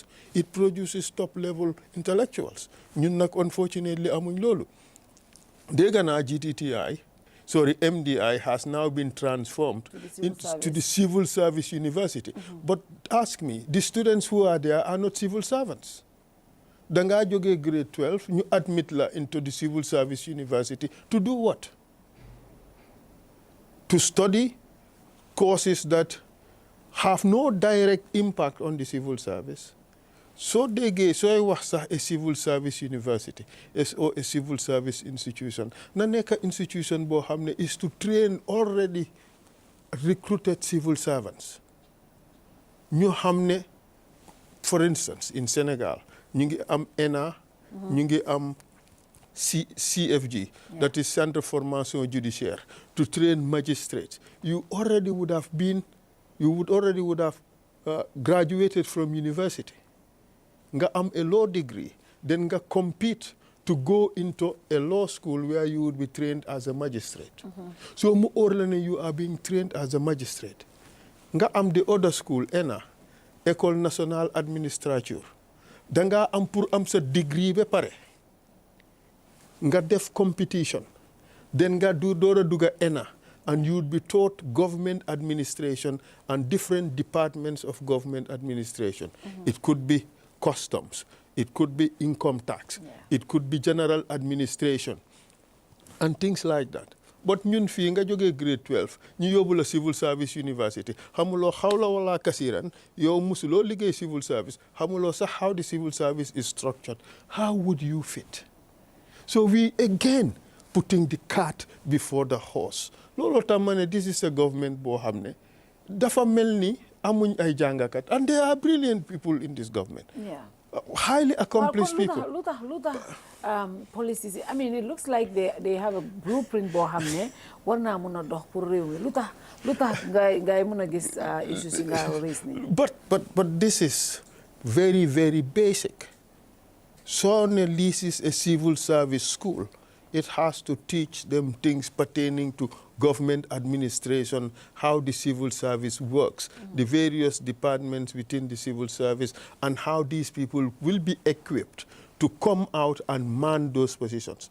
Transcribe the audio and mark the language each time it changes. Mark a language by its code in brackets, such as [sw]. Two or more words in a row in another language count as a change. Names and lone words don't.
[en] It produces top-level intellectuals. [wo] ñun nag unfortunately amuñ loolu. Dégg naa [en] MDI has now been transformed to the Civil Service University. But ask me, the students who are there are not civil servants. [wo] Danga jógee [en] grade 12, [wo] ñu admit la [en] into the Civil Service University to do what? To study courses that have no direct impact on the civil service. [wo] So déggee sooy wax sax [en] a civil service university or a civil service institution [wo] na nekk institution boo xam ne [en] is to train already recruited civil servants [wo] ñu xam ne [en] for instance in Senegal [wo] ñu ngi am ENA ñu ngi am CFG, [en] that is Centre Formation Judiciaire, to train magistrates. You would already would have graduated from university. [wo] Nga am [en] a law degree, then nga compete to go into a law school where you would be trained as a magistrate. So [wo] mu orlane [en] you are being trained as a magistrate. [wo] Nga am [en] the other school, [fr] ENA, École Nationale Administrature. [wo] Danga am pour am sa degree be pare. Nga def competition. [en] Then [wo] nga do dora duga [en] ENA, and you'd be taught government administration and different departments of government administration. It could be customs, it could be income tax, it could be general administration, and things like that. [wo] But ñun fii nga jógee grade 12 ñu yóbbu la [en] civil service university [wo] xamuloo xawla wala kasiran yow musuloo liggéey [en] civil service [wo] xamuloo sax [en] how the civil service is structured. How would you fit? So we again putting the cart before the horse. [wo] Looloo tax ma ne [en] this is a government [wo] boo xam ne dafa mel ni amuñ ay jàngakat, [en] and there are brilliant people in this government. Highly accomplished people. Policies, I mean, it looks like they have a blueprint [wo] boo xam ne war naa mun a dox pour réew mi lu tax ngay mun a gis issues yi nga raise ni. [en] But this is very, very basic. So this is a civil service school. It has to teach them things pertaining to government administration, how the civil service works, the various departments within the civil service, and how these people will be equipped to come out and man those positions.